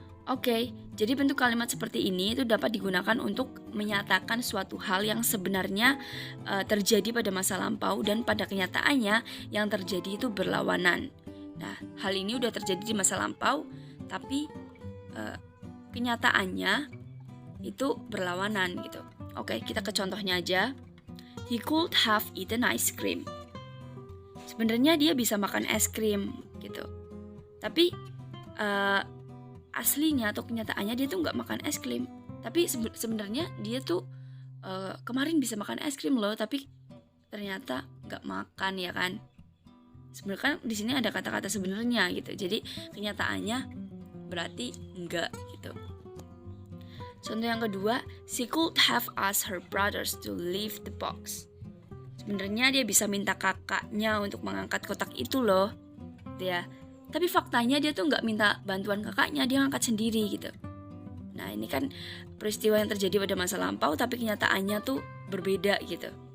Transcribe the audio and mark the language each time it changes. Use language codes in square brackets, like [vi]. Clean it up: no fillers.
[id] Oke, jadi bentuk kalimat seperti ini itu dapat digunakan untuk menyatakan suatu hal yang sebenarnya terjadi pada masa lampau dan pada kenyataannya yang terjadi itu berlawanan. Nah, hal ini udah terjadi di masa lampau, tapi kenyataannya itu berlawanan gitu. Oke, kita ke contohnya aja. [en] He could have eaten ice cream. [id] Sebenarnya dia bisa makan es krim gitu. Tapi aslinya atau kenyataannya dia tuh nggak makan es krim. Tapi sebenarnya dia tuh kemarin bisa makan es krim loh, tapi ternyata nggak makan, ya kan? Sebenarnya kan di sini ada kata-kata sebenarnya gitu. Jadi kenyataannya berarti enggak gitu. Contoh yang kedua, [en] she could have asked her brothers to leave the box. [id] Sebenarnya dia bisa minta kakaknya untuk mengangkat kotak itu loh, ya. Tapi faktanya dia tuh nggak minta bantuan kakaknya, dia ngangkat sendiri gitu. Nah, ini kan peristiwa yang terjadi pada masa lampau, tapi kenyataannya tuh berbeda gitu.